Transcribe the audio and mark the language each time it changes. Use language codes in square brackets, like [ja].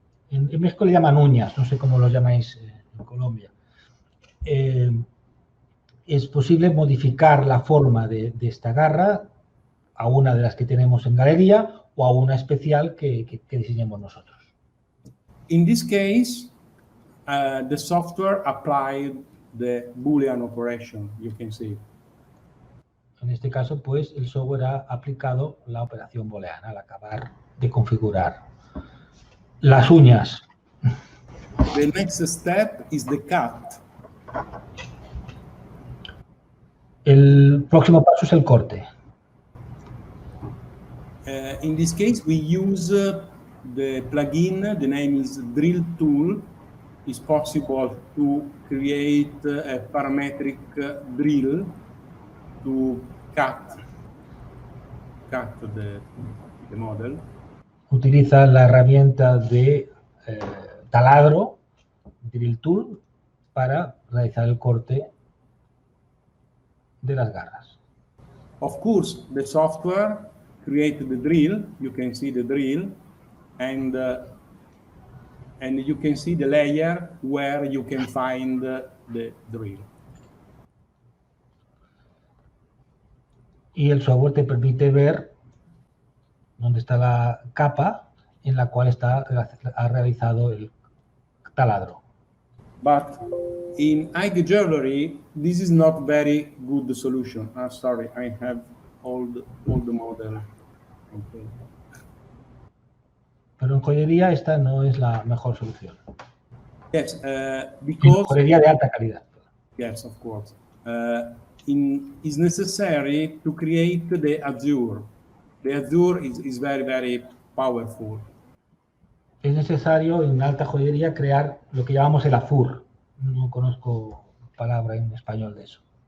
[es] En México le llaman uñas, no sé cómo lo llamáis en Colombia. Es posible modificar la forma de esta garra a una de las que tenemos en galería o a una especial que diseñemos nosotros. [en] In this case, the software applied the Boolean operation, you can see. [es] En este caso, pues, el software ha aplicado la operación booleana al acabar de configurar las uñas. [en] The next step is the cut. [es] El próximo paso es el corte. [en] In this case, we use the plugin. The name is Drill Tool. It's possible to create a parametric drill to cut the model. [es] Utiliza la herramienta de taladro, Drill Tool, para realizar el corte de las garras. [en] Of course, the software created the drill. You can see the drill, and you can see the layer where you can find the drill. Y el software te permite ver dónde está la capa en la cual ha realizado el taladro. But in IG Jewelry, this is not very good solution. Sorry, I have all the model. Okay. [es] Pero en joyería esta no es la mejor solución. [en] Yes, [es] En [en] because [es] joyería de alta calidad. [en] yes, of course. It's necessary to create the azure. The azure is very, very powerful. [es] Es necesario en alta joyería crear lo que llamamos el azur. No conozco palabra en español de eso.